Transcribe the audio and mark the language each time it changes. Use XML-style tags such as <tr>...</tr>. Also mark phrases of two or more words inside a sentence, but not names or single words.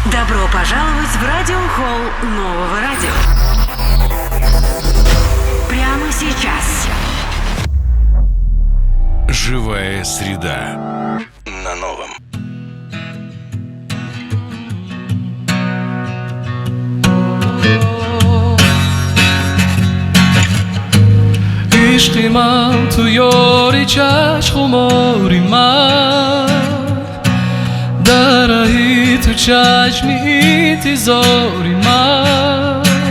<ru>Добро пожаловать в радиохолл нового радио. Прямо сейчас. Живая среда на новом.</ru> <fa>عشق من تو یاری چشم خماری من در رهی تو چشمی انتظاری من</fa>